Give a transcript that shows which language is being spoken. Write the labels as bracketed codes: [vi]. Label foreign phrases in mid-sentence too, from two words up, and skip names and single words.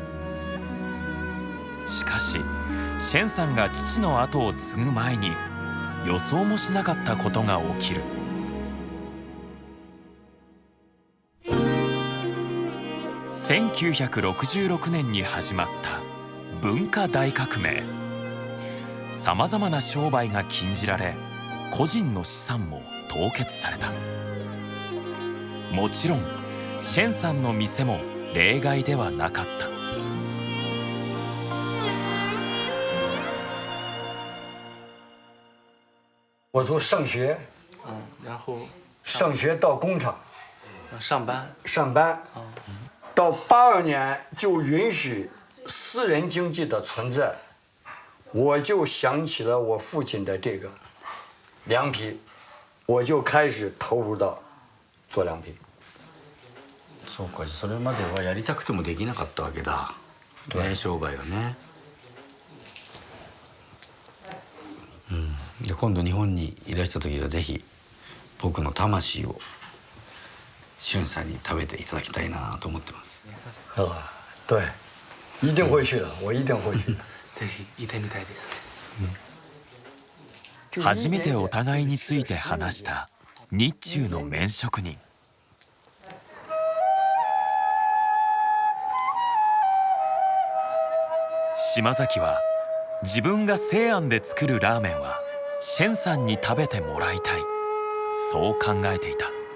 [ja] しかしシェンさんが父の後を継ぐ前に予想もしなかったことが起きる。1966年に始まった文化大革命。さまざまな商売が禁じられ個人の資産も凍結された。もちろんシェンさんの店も例外ではなかった。 [zh] 我从上学，然后上学到工厂上班。上班，到82年就允许私人经济的存在，我就想起了我父亲的这个凉皮，我就开始投入到做凉皮。 [ja] そうか、それまではやりたくてもできなかったわけだ。ね、商売がね。で今度日本にいらした時はぜひ僕の魂を俊さんに食べていただきたいなと思ってます。 [zh] 对，一定会去的，我一定会去。 [ja] ぜひ行ってみたいです。初めてお互いについて話した日中の麺職人。島崎は自分が西安で作るラーメンはシェンさんに食べてもらいたい、そう考えていた。